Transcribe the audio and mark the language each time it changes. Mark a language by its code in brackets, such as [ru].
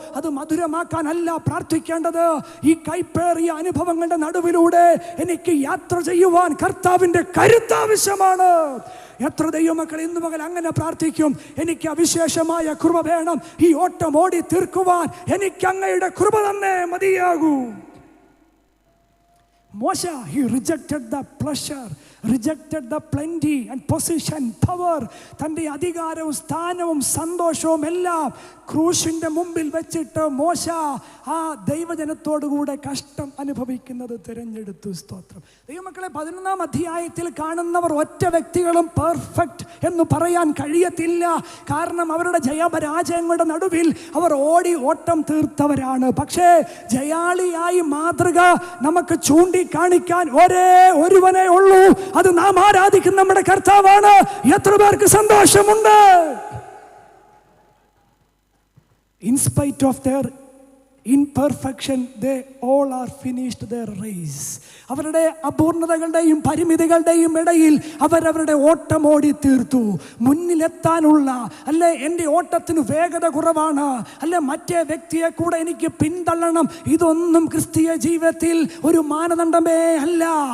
[ml] അത് മധുരമാക്കാനല്ല പ്രാർത്ഥിക്കേണ്ടത്. ഈ കയ്പേറിയ അനുഭവങ്ങളുടെ നടുവിലൂടെ എനിക്ക് യാത്ര ചെയ്യുവാൻ കർത്താവിൻ്റെ കരുത്താവശ്യമാണ്. എത്ര ദൈവമക്കൾ ഇന്ന് പകൽ അങ്ങനെ പ്രാർത്ഥിക്കും, എനിക്ക് അവിശേഷമായ കൃപ വേണം, ഈ ഓട്ടം ഓടി തീർക്കുവാൻ എനിക്ക് അങ്ങയുടെ കൃപ തന്നെ മതിയാകൂ. [en] Moshe, he rejected the pleasure, rejected the plenty and position, power. [ml] തൻ്റെ അധികാരവും സ്ഥാനവും സന്തോഷവും എല്ലാം ക്രൂശിൻ്റെ മുമ്പിൽ വെച്ചിട്ട് മോശ ആ ദൈവജനത്തോടുകൂടെ കഷ്ടം അനുഭവിക്കുന്നത് തിരഞ്ഞെടുത്തു. സ്തോത്രം. ദൈവമക്കളെ, 11-ാം അധ്യായത്തിൽ കാണുന്നവർ ഒറ്റ വ്യക്തികളും പെർഫെക്റ്റ് എന്ന് പറയാൻ കഴിയത്തില്ല. കാരണം അവരുടെ ജയപരാജയങ്ങളുടെ നടുവിൽ അവർ ഓട്ടം തീർത്തവരാണ്. പക്ഷേ ജയാളിയായി മാതൃക നമുക്ക് ചൂണ്ടിക്കാണിക്കാൻ ഒരേ ഒരുവനേ ഉള്ളൂ. അത് നാം ആരാധിക്കുന്ന നമ്മുടെ കർത്താവാണ്. എത്ര പേർക്ക് സന്തോഷമുണ്ട്? [en] In spite of their imperfection, they all are finished their race. [ml] അവരുടെ അപൂർണതകളുടെയും പരിമിതികളുടെയും ഇടയിൽ അവരവരുടെ ഓട്ടം ഓടി തീർത്തു. മുന്നിലെത്താനുള്ള, അല്ലെ എൻ്റെ ഓട്ടത്തിന് വേഗത കുറവാണ്, അല്ലെ മറ്റേ വ്യക്തിയെ കൂടെ എനിക്ക് പിന്തള്ളണം, ഇതൊന്നും ക്രിസ്തീയ ജീവിതത്തിൽ ഒരു മാനദണ്ഡമേ അല്ല.